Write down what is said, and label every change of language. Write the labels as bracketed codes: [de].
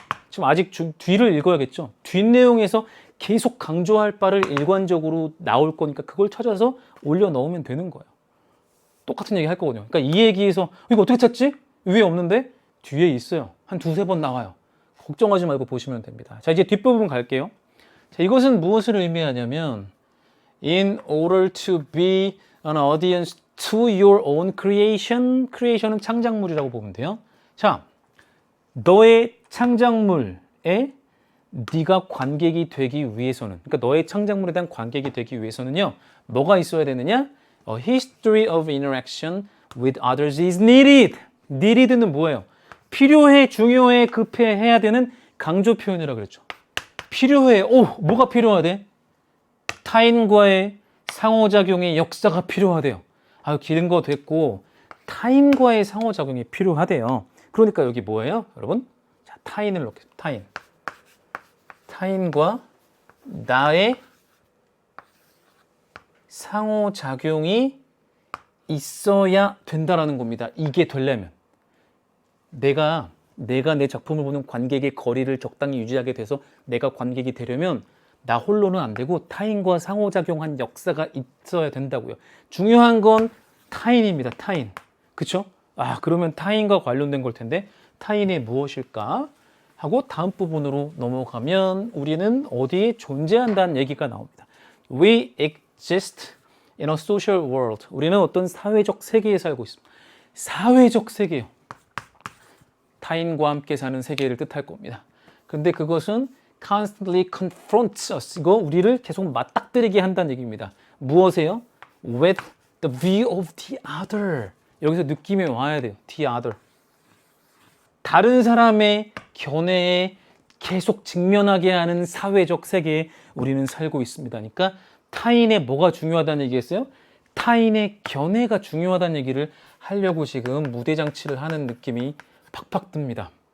[ko] 지금 아직 뒤를 읽어야겠죠. 뒷내용에서 계속 강조할 바를 일관적으로 나올 거니까 그걸 찾아서 올려 넣으면 되는 거예요. 똑같은 얘기 할 거거든요. 그러니까 이 얘기에서 이거 어떻게 찾지? 위에 없는데 뒤에 있어요. 한 두세 번 나와요. 걱정하지 말고 보시면 됩니다. 자, 이제 뒷부분 갈게요. 자, 이것은 무엇을 의미하냐면 [en] in order to be an audience to your own creation. [ko] creation은 창작물이라고 보면 돼요. 자, 너의 창작물에 네가 관객이 되기 위해서는, 그러니까 너의 창작물에 대한 관객이 되기 위해서는요, 뭐가 있어야 되느냐? [en] A history of interaction with others is needed. [ko] needed는 뭐예요? 필요해, 중요해, 급해 해야 되는 강조 표현이라고 그랬죠. 필요해. 뭐가 필요하대? 타인과의 상호작용의 역사가 필요하대요. 길은 거 됐고 타인과의 상호작용이 필요하대요. 그러니까 여기 뭐예요, 여러분? 자, 타인을 넣겠습니다. 타인과 나의 상호작용이 있어야 된다라는 겁니다. 이게 되려면 내가 내 작품을 보는 관객의 거리를 적당히 유지하게 돼서 내가 관객이 되려면 나 홀로는 안 되고 타인과 상호작용한 역사가 있어야 된다고요. 중요한 건 타인입니다. 타인. 그쵸? 그러면 타인과 관련된 걸 텐데 타인이 무엇일까? 하고 다음 부분으로 넘어가면 우리는 어디에 존재한다는 얘기가 나옵니다. [en] We exist in a social world. [ko] 우리는 어떤 사회적 세계에 살고 있습니다. 사회적 세계요. 타인과 함께 사는 세계를 뜻할 겁니다. 근데 그것은 [en] constantly confronts us. [ko] 이거 우리를 계속 맞닥뜨리게 한다는 얘기입니다. 무엇에요? [en] With the view of the other. [ko] 여기서 느낌이 와야 돼요. [en] The other. [ko] 다른 사람의 견해에 계속 직면하게 하는 사회적 세계에 우리는 살고 있습니다. 그러니까 타인의 뭐가 중요하다는 얘기겠어요? 타인의 견해가 중요하다는 얘기를 하려고 지금 무대장치를 하는 느낌이 팍팍 듭니다.